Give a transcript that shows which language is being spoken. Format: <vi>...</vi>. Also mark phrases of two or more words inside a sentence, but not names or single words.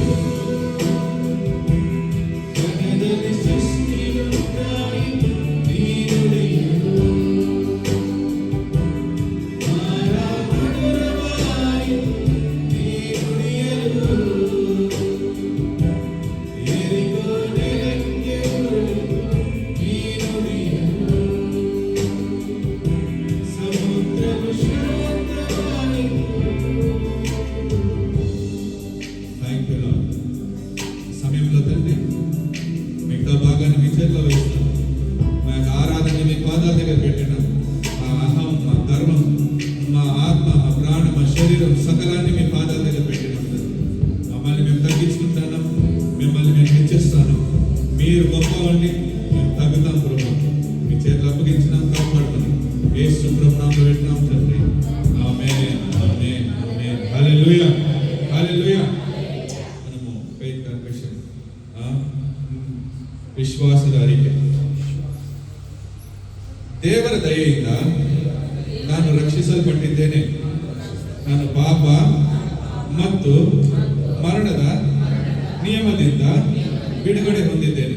<kn>ಜಗದಲ್ಲಿ ಸೃಷ್ಟಿಯುಂಟಾಯಿತು ನೀ ನುಡಿಯಲು, ಮಧುರವಾಯಿತು ನೀ ನುಡಿಯಲು, ಎರಿಗೋ ನೆಲಕ್ಕೆ ಉರುಳಿತು ನೀ ನುಡಿಯಲು, ಸಮುದ್ರವು ಶಾಂತವಾಯಿತು.</kn> <en>Thank you Lord.</en> <te>సమయంలో తండ్రి మిగతా భాగాన్ని మీ చేతిలో వేస్తాం. మా యొక్క ఆరాధన మీ పాదాల దగ్గర పెట్టినాం. మా అహం, మా ధర్మం, మా ఆత్మ, మా ప్రాణం, మా శరీరం సకలాన్ని మీ పాదాల దగ్గర పెట్టినాం తండ్రి. మమ్మల్ని మేము తగ్గించుకుంటాను, మిమ్మల్ని మేము హెచ్చిస్తాను. మీరు గొప్పవండి, మేము తగ్గుతాం ప్రభు. మీ చేతులు అప్పగించినాం, కాపాడుకొని యేసు ప్రభు నామములో పెట్టినాం తండ్రి. ఆమేన్ ఆమేన్ ఆమేన్. హల్లెలూయా హల్లెలూయా. మనము</te> <en>faith confession,</en> <kn>ವಿಶ್ವಾಸದ ಅರಿಕೆ. ದೇವರ ದಯೆಯಿಂದ ನಾನು ರಕ್ಷಿಸಲ್ಪಟ್ಟಿದ್ದೇನೆ. ನಾನು ಪಾಪ ಮತ್ತು ಮರಣದ ನಿಯಮದಿಂದ ಬಿಡುಗಡೆ ಹೊಂದಿದ್ದೇನೆ.</kn>